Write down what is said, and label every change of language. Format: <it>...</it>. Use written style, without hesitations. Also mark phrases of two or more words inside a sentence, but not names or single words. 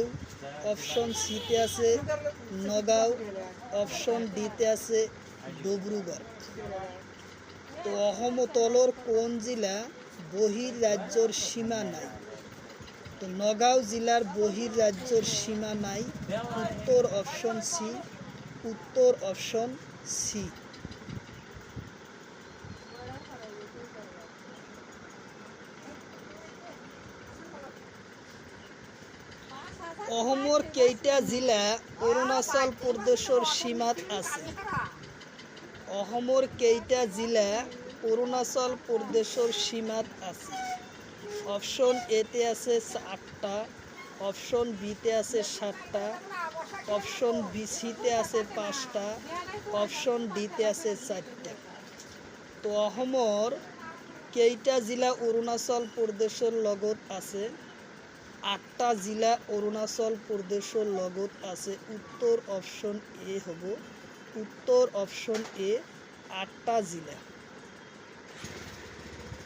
<as>অপশন সিতে আছে নগাঁও। অপশন ডিতে আছে ডিব্ৰুগড়। তো তলৰ কোন জিলা বহিঃৰাজ্যৰ সীমা নাই? তো নগাঁও জিলাৰ বহিঃৰাজ্যৰ সীমা নাই। উত্তর অপশন সি। উত্তর অপশন সি। অসমৰ কেইটা জিলা অৰুণাচল প্ৰদেশৰ সীমাত আছে? অসমৰ কেইটা জিলা অৰুণাচল প্ৰদেশৰ সীমাত আছে? অপশন এতে আছে 8টা। অপশন বিতে আছে 7টা। অপশন সিতে আছে 5টা। অপশন ডিতে আছে 4টা। তো অসমৰ কেইটা জিলা অৰুণাচল প্ৰদেশৰ লগত আছে? 8টা জিলা অৰুণাচল প্ৰদেশৰ লগত আছে। উত্তৰ অপশন এ হ'ব। উত্তৰ অপশন এ 8টা জিলা।</as>